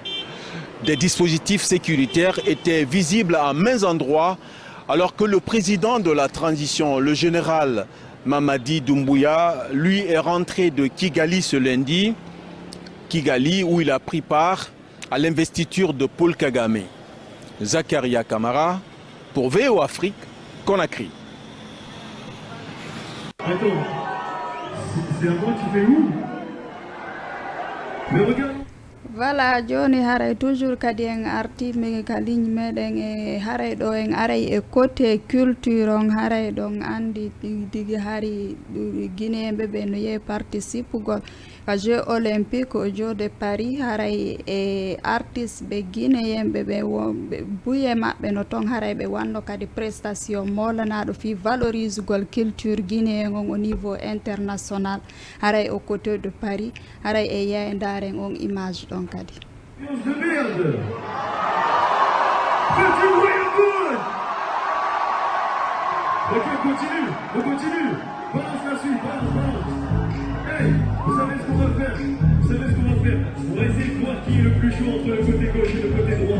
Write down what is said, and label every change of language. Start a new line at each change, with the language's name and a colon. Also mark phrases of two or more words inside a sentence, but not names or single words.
French: Des dispositifs sécuritaires étaient visibles à maints endroits alors que le président de la transition, le général Mamadi Doumbouya, lui est rentré de Kigali ce lundi, Kigali où il a pris part à l'investiture de Paul Kagame. Zakaria Kamara, Pour VO Afrique, Conakry. Attends, c'est à moi tu fais où? Mais regarde. Voilà,
Fula: joni haray toujours kadi en arti mi ka ligne meɗen e haray ɗo en aray e côté culture on haray ɗon andi digi hari guinéen ɓe no yehi participegol ka
French: jeux olympique au jour de Paris
Fula: haray e artiste ɓe guinéen ɓe buye maɓɓe no ton haray ɓe wanno kadi prestation molanaɗo fi valorise gol culture guinéen on
French: au niveau international
Fula: haray
French: au côté de Paris
Fula: haray e yeyndaren on image ɗon kadi.
French: De merde. Faites du bruit un peu. Ok, on continue. Balance la suite, balance. Hey, vous savez ce qu'on va faire? On va essayer de voir qui est le plus chaud entre le côté gauche et le côté droit.